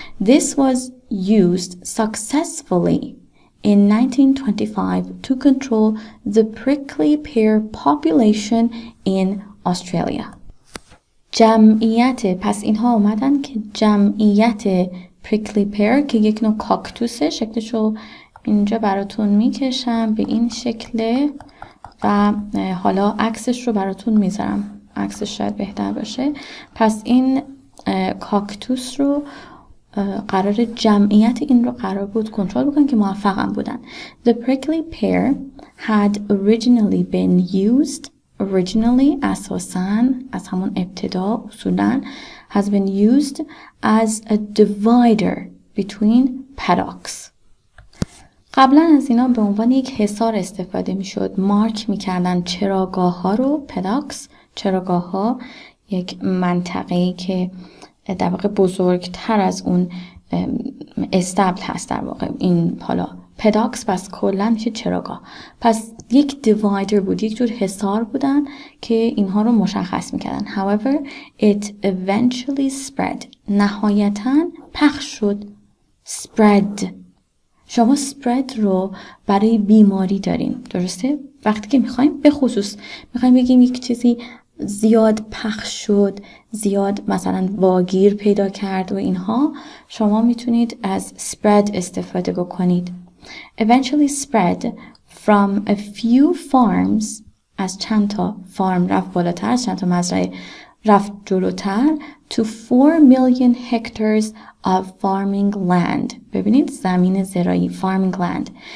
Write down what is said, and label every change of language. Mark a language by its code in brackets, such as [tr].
[en] This was used successfully in 1925 to control the prickly pear population in Australia. [fa] جمعیت، پس اینها اومدن که جمعیت پریکلی پیر که یک نوع کاکتوسه، شکلشو اینجا براتون میکشم به این شکله و حالا عکسش رو براتون میذارم، عکسش شاید بهتر باشه. پس این کاکتوس رو قرار جمعیت این رو قرار بود کنترل بکنن که موفقم بودن. [en] The prickly pear had originally been used، [fa] اساساً از همون ابتدا اصولاً [en] has been used as a divider between paddocks. [fa] قبلا از اینا به عنوان یک حصار استفاده می شد. مارک می کردن چراگاه ها رو، paddocks، چراگاه ها یک منطقه‌ای که در واقع بزرگتر از اون استبل هست در واقع این حالا پداکس پس کلا میشه چراگاه. پس یک دیوایدر بود، یک جور حصار بودن که اینها رو مشخص میکردن. [en] However, it eventually spread. [fa] نهایتاً پخش شد. Spread. شما spread رو برای بیماری دارین، درسته؟ وقتی که میخوایم به خصوص میخوایم بگیم یک چیزی زیاد پخش شد، زیاد مثلا واگیر پیدا کرد و اینها، شما میتونید از spread استفاده بکنید. [en] Eventually spread from a few farms. [fa] از چند تا فارم رفت بالاتر، از چند تا مزرعه رفت جلوتر. [en] To 4 million hectares of farming land. [fa] ببینید زمین زراعی، farming land.